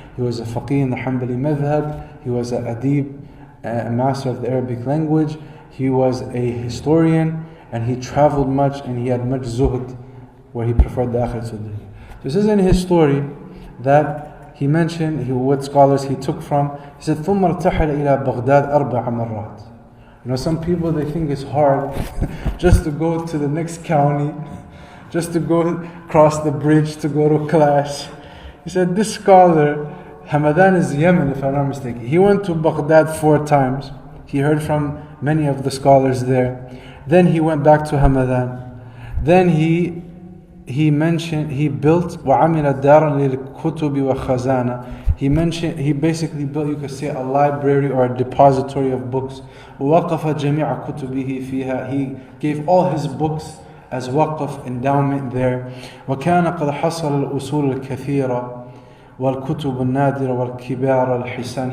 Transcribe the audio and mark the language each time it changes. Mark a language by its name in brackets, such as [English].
[English] He was a Faqih in the Hanbali Madhab. He was an Adib, a master of the Arabic language. He was a historian, and he traveled much, and he had much zuhd, where he preferred the akhirah to dunya. So this is in his story that he mentioned what scholars he took from. He said, [Arabic] ثُمَّ ارْتَحَلَ إِلَى بَغْدَادَ أَرْبَعَ مَرَّاتٍ. [English] Some people, they think it's hard just to go to the next county, just to go cross the bridge to go to class. He said, this scholar, Hamadan is Yemen if I'm not mistaken. He went to Baghdad 4 times. He heard from many of the scholars there. Then he went back to Hamadan. Then he built [Arabic] وَعَمِلَ دَارًا لِلْكُتُبِ وَخَزَانَ. [English] He basically built, you could say, a library or a depository of books. [Arabic] وَوَقَفَ جَمِيعَ كُتُبِهِ فِيهَا. [English] He gave all his books as waqf, endowment there. [Arabic] وَكَانَ قَدْ حَصَلَ الْأُصُولَ الْكَثِيرَ وَالْكُتُبُ النَّادِرَ وَالْكِبَارَ الْحِسَانِ.